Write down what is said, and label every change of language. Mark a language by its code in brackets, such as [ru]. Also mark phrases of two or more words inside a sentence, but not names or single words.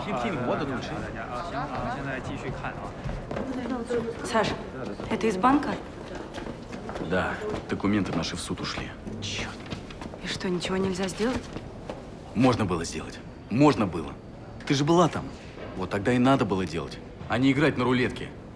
[ru] Хим-хим, вот это [zh] 大家啊，行，我们现在继续看啊。 [ru] Саш, это из банка? Да, документы наши в суд ушли. Черт. И что, ничего нельзя сделать? Можно было сделать. Можно было. Ты же была там. Вот тогда и надо было делать, а не играть на рулетке.